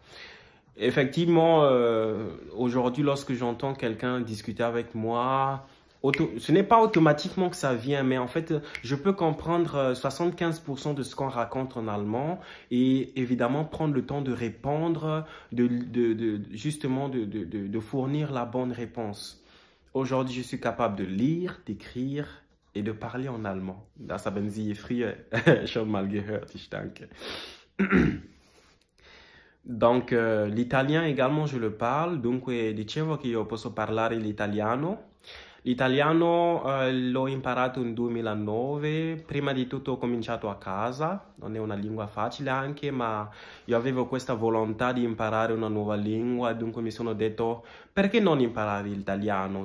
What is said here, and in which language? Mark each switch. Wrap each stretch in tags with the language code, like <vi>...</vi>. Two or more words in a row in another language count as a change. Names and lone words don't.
<fr>Effectivement, aujourd'hui, lorsque j'entends quelqu'un discuter avec moi, ce n'est pas automatiquement que ça vient, mais en fait, je peux comprendre 75% de ce qu'on raconte en allemand et évidemment prendre le temps de répondre, justement de fournir la bonne réponse. Aujourd'hui, je suis capable de lire, d'écrire et de parler en allemand.</fr> <de>Das haben Sie früher schon mal gehört, ich danke.</de> <fr>Donc, l'italien également, je le parle.</fr> <it>Dunque, dicevo che io posso parlare l'italiano. L'italiano l'ho imparato nel 2009. Prima di tutto ho cominciato a casa. Non è una lingua facile anche, ma io avevo questa volontà di imparare una nuova lingua. Dunque mi sono detto, perché non imparare l'italiano?</it>